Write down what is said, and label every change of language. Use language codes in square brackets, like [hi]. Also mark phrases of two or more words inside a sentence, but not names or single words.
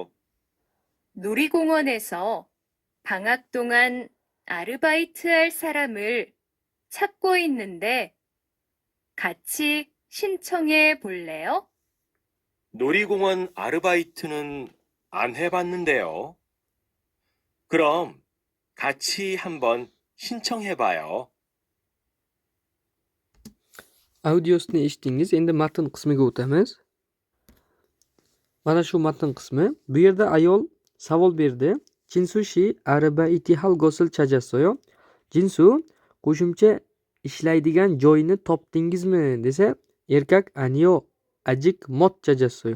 [ko] 놀이공원에서 방학 동안 아르바이트 할 사람을 찾고 있는데 같이 신청해 볼래요? 놀이공원 아르바이트는 안 해봤는데요. 그럼 같이 한번 신청해봐요. [uz] Audiosini eshitdingiz. Endi matn qismiga o'tamiz. Mana shu matn qismi. Bu yerda ayol savol berdi. [ko] 진수 씨 아르바이트 할 곳을 찾았어요. [uz] Jinsu qo'shimcha ishlaydigan joyni topdingizmi desa, erkak [ko] 아니요 아직 못 찾았어요.